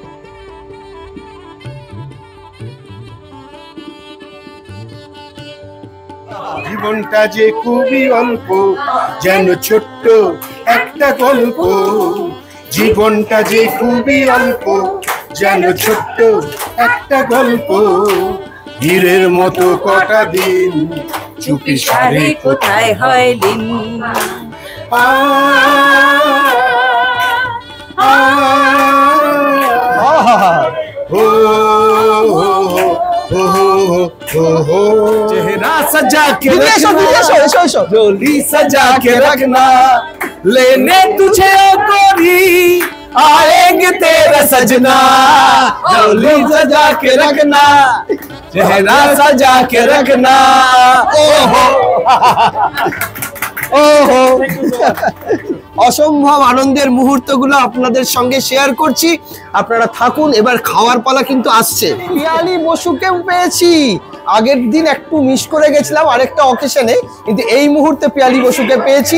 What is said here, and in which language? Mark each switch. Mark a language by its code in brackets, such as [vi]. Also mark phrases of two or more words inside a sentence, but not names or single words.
[bn] জীবনটা যে খুবই অল্প, যেন ছোট্ট একটা গল্প। জীবনটা যে খুবই অল্প, যেন ছোট্ট একটা গল্প। হীরের মতো কটা দিন চুপি সারে কোথায় হয় দিন। [hi] चेहरा सजा के रखना, डोली सजा के रखना, लेने तुझे ओ गोरी आएंगे तेरा सजना। डोली सजा के रखना, चेहरा सजा के रखना। ओहो [bn] ওহো, অসম্ভব আনন্দের মুহূর্তগুলো আপনাদের সঙ্গে শেয়ার করছি, আপনারা থাকুন। এবার খাওয়ার পালা কিন্তু আসছে। পিয়ালি বসুকেও পেয়েছি, আগের দিন একটু মিস করে গেছিলাম আরেকটা অকেশনে, কিন্তু এই মুহূর্তে পিয়ালি বসুকে পেয়েছি।